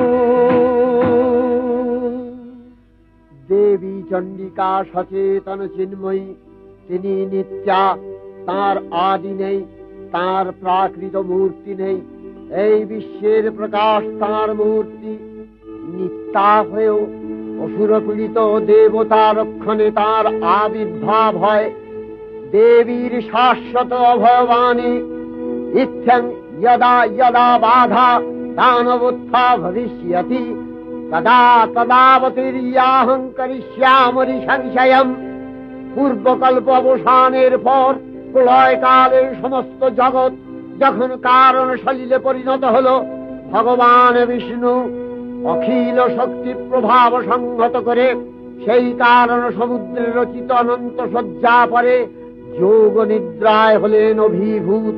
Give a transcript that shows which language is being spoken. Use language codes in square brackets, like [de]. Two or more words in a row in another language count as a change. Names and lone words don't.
[bn] দেবী চণ্ডিকা সচেতন চিন্ময়ী, তিনি নিত্যা, তার আদি নেই, তার প্রাকৃত মূর্তি নেই, এই বিশ্বের প্রকাশ তার মূর্তি। নিত্যা হয়েও অসুরপীড়িত দেবতা রক্ষণে তার আবির্ভাব হয়। দেবীর শাশ্বত অভয়বাণী, [sa] ইচ্ছং यदा यदा बाधा दानवोत्था भविष्यति तदा तदावतीर्याहं करिष्यामि সংশয়ম। [bn] পূর্বকল্প অবসানের পর প্রলয়কালে সমস্ত জগৎ যখন কারণ সলিলে পরিণত হল, ভগবান বিষ্ণু অখিল শক্তি প্রভাব সংহত করে সেই কারণ সমুদ্রে রচিত অনন্ত শয্যা পরে যোগ নিদ্রায় হলেন অভিভূত।